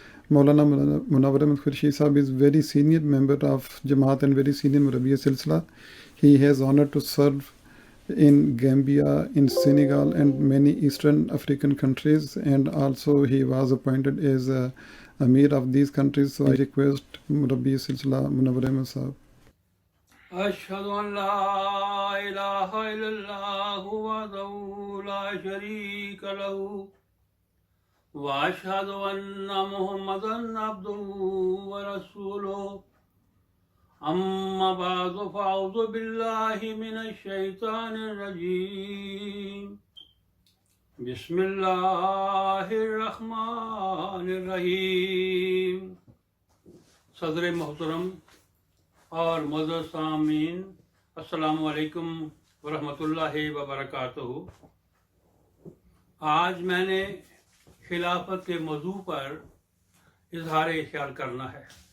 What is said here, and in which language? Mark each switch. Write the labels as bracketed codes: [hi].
[en] Maulana Munawwar Ahmad Khurshid Sahib is very senior member of Jamaat and very senior Murabbiya Silsila. He has honor to serve in Gambia, in Senegal and many Eastern African countries, and also he was appointed as Amir of these countries. So I request Murabbiya Silsila Munawwar Ahmad Sahib. [ar] أشهد أن لا إله إلا الله وحده لا شريك له وأشهد أن محمدا عبده ورسوله أما بعد فأعوذ بالله من الشيطان الرجيم بسم الله الرحمن الرحيم. [ur] صدر محترم اور معزز سامعین، السلام علیکم ورحمۃ اللہ وبرکاتہ. آج میں نے خلافت کے موضوع پر اظہار خیال کرنا ہے.